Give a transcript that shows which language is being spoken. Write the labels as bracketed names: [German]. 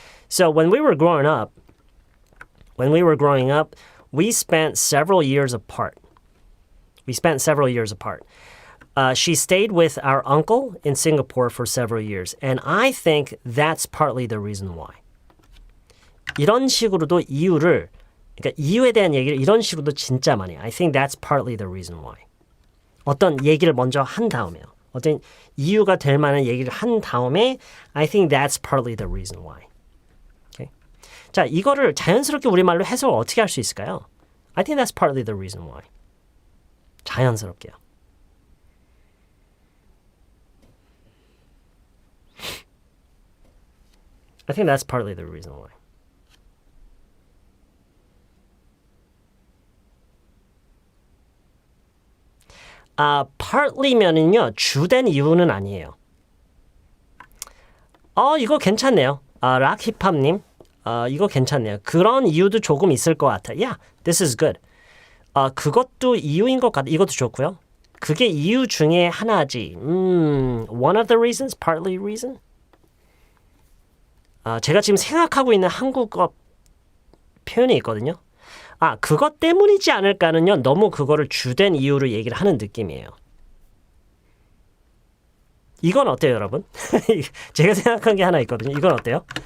[English] So when we were growing up, we spent several years apart. She stayed with our uncle in Singapore for several years, and I think that's partly the reason why. [Korean] 이런 식으로도 이유를, 그러니까 이유에 대한 얘기를 이런 식으로도 진짜 많이 해요. [English] I think that's partly the reason why. [Korean] 어떤 얘기를 먼저 한 다음에요. 어떤 이유가 될 만한 얘기를 한 다음에 [English] I think that's partly the reason why. Okay? [Korean] 자, 이거를 자연스럽게 우리말로 해석을 어떻게 할 수 있을까요? [English] I think that's partly the reason why. [Korean] 자연스럽게요. [English] I think that's partly the reason why. [Korean] partly면은요, 주된 이유는 아니에요. 이거 괜찮네요. 락힙합님, 이거 괜찮네요. 그런 이유도 조금 있을 것 같아. [English] Yeah, this is good. [Korean] 그것도 이유인 것 같아. 이것도 좋고요. 그게 이유 중에 하나지. [English] One of the reasons, partly reason. [Korean] 제가 지금 생각하고 있는 한국어 표현이 있거든요. 그것 때문이지 않을까는요. 너무 그거를 주된 이유로 얘기를 하는 느낌이에요. 이건 어때요, 여러분? 제가 생각한 게 하나 있거든요. 이건 어때요?